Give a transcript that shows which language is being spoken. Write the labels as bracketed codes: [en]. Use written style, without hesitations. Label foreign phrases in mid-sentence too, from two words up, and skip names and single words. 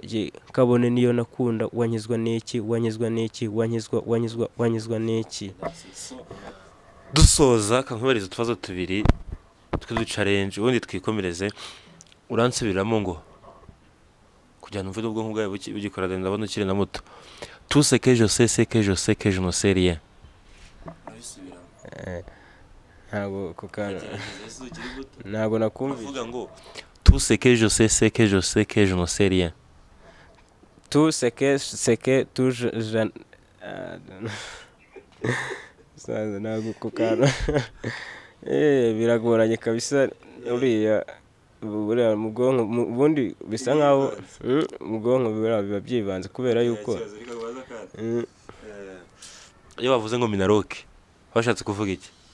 [rw] Kabone niyo nakunda, wanyizwa n'iki, wanyizwa n'iki, wanyizwa n'iki. Dusoza kankubariza utubazo tubiri tw'uduchallenge ubundi twikomereze. Uransubiramo ngo kugira ngo mvuge ubwonko bwawe bugikora, ndabona ukiri na muto. [fr] Tout ce que je sais que je ne sais rien. [rw] Ntabwo kukana ntabwo nakumvise. Uvuga ngo [fr] tout ce que je sais que je ne sais rien. Tout ce que tout je [rw] ntabwo kukana. Biragoranye kabisa. Uriya mu bwonko ubundi bisa nkaho mu bwonko biba byibanze kubera yuko iyo bavuze ngo Minaroke washatse kuvuga iki?